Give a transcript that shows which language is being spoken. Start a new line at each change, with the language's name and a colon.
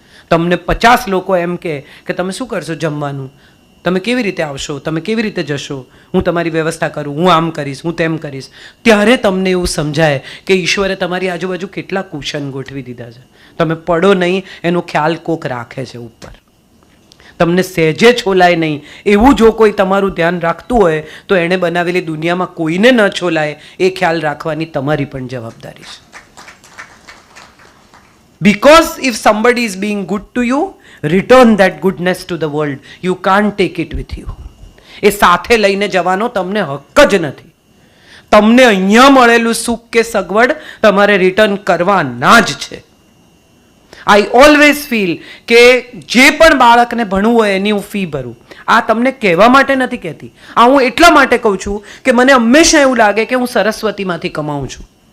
Gujarati: તમને 50 લોકો એમ કે તમે શું કરશો જમવાનું, તમે કેવી રીતે આવશો, તમે કેવી રીતે જશો, હું તમારી વ્યવસ્થા કરું, હું આમ કરીશ, હું તેમ કરીશ, ત્યારે તમને એવું સમજાય કે ઈશ્વરે તમારી આજુબાજુ કેટલા કુશન ગોઠવી દીધા છે. તમે પડો નહીં એનો ખ્યાલ કોક રાખે છે ઉપર. તમને સહેજે છોલાય નહીં એવું જો કોઈ તમારું ધ્યાન રાખતું હોય તો એણે બનાવેલી દુનિયામાં કોઈને ન છોલાય એ ખ્યાલ રાખવાની તમારી પણ જવાબદારી છે.
English: Because if somebody is being good to you, return that goodness to the world. You can't take it with you.
Gujarati: એ સાથે લઈને જવાનો તમને હક જ નથી. તમને અહીંયા મળેલું સુખ કે સગવડ તમારે રિટર્ન કરવાના જ છે.
English: I always feel
Gujarati: કે જે પણ બાળકને ભણવું હોય એની હું ફી ભરું. આ તમને કહેવા માટે નથી કહેતી, આ હું એટલા માટે કહું છું કે મને હંમેશા એવું લાગે કે હું સરસ્વતીમાંથી કમાઉં છું.